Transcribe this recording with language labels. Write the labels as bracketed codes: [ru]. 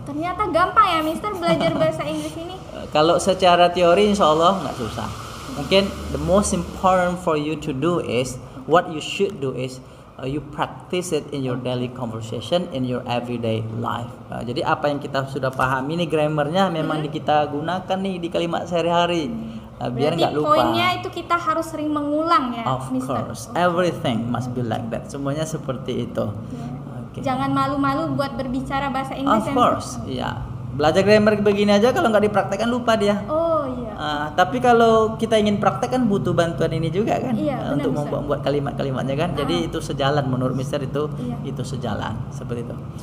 [id] Ternyata gampang ya, Mister, belajar bahasa Inggris ini. Kalau secara teori insya Allah nggak susah. Mungkin [en] the most important for you to do is what you should do is you practice it in your daily conversation in your everyday life. [id] Jadi apa yang kita sudah pahami nih grammarnya memang kita gunakan nih di kalimat sehari-hari. Biar nggak lupa. Poinnya itu kita harus sering mengulang ya, [en] Of [id] Mister. [en] course, everything must be like that. [id] Semuanya seperti itu. Okay. Jangan malu-malu buat berbicara bahasa Inggris. [en] Of course, [id] iya. Belajar grammar begini aja kalau nggak dipraktekkan lupa dia. Oh iya. Tapi kalau kita ingin praktek kan butuh bantuan ini juga kan, Iya, untuk benar, membuat kalimat-kalimatnya kan. Jadi itu sejalan menurut Mister itu, itu sejalan seperti itu.